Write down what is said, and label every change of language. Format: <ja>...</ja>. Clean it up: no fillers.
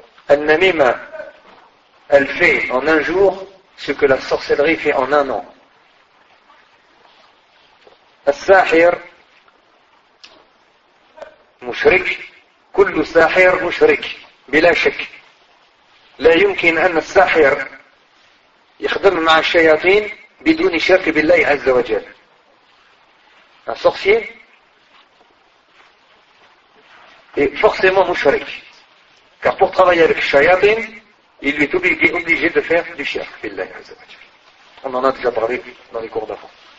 <fr>النميمة elle fait en un jour ce que la sorcellerie fait en un an.</fr> <ar>الساحر مشرك كل ساحر مشرك بلا شك لا يمكن أن الساحر يخدم مع الشياطين بدون شرك بالله عز وجل.</ar> <fr>Un sorcier est forcément mouchrik. Car pour travailler avec shayatin, il est obligé de faire du shirk</fr> <ar>billahi azza wa jalla.</ar> <fr>On en a déjà parlé dans les cours d'avant.</fr>